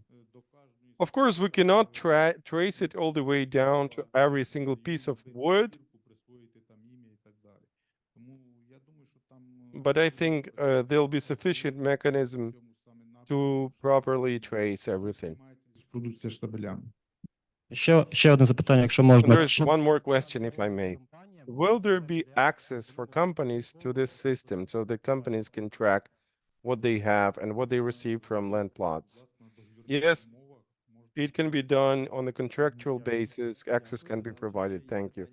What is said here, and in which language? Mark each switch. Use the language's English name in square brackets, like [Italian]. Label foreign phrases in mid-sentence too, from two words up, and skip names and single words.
[English] Of course, we cannot trace it all the way down to every single piece of wood. but I think there'll be sufficient mechanism to properly trace everything. [Ukrainian] Продукція штабелями. Ще одне запитання, якщо [English] And [Ukrainian] можна. [English] there's one more question, if I may. Will there be access for companies to this system so that companies can track what they have and what they receive from land plots? Yes, it can be done on a contractual basis. Access can be provided. Thank you.